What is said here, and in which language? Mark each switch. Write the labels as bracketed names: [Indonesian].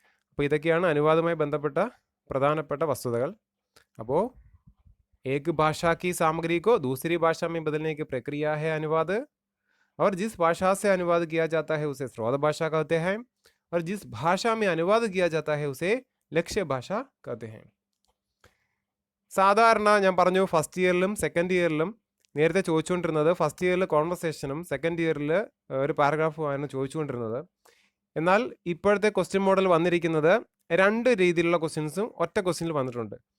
[Malayalam] അപ്പോൾ ഇതൊക്കെയാണ് അനുവാദവുമായി ബന്ധപ്പെട്ട പ്രധാനപ്പെട്ട വസ്തുതകൾ. അപ്പോൾ [Hindi] एक भाषा की सामग्री को दूसरी भाषा में बदलने की प्रक्रिया है अनुवाद, और जिस भाषा से अनुवाद किया जाता है उसे स्रोत भाषा कहते हैं, और जिस भाषा में अनुवाद किया जाता है उसे लक्ष्य भाषा कहते हैं. [Malayalam] സാധാരണ ഞാൻ പറഞ്ഞു ഫസ്റ്റ് ഇയറിലും സെക്കൻഡ് ഇയറിലും നേരത്തെ ചോദിച്ചുകൊണ്ടിരുന്നത് ഫസ്റ്റ് ഇയറിൽ കോൺവെർസേഷനും സെക്കൻഡ് ഇയറിൽ ഒരു പാരഗ്രാഫുമായിരുന്നു ചോദിച്ചുകൊണ്ടിരുന്നത്. എന്നാൽ ഇപ്പോഴത്തെ ക്വസ്റ്റ്യൻ മോഡൽ വന്നിരിക്കുന്നത് 2 രീതിയിലുള്ള ക്വസ്റ്റ്യൻസും ഒറ്റ ക്വസ്റ്റ്യനിൽ വന്നിട്ടുണ്ട്.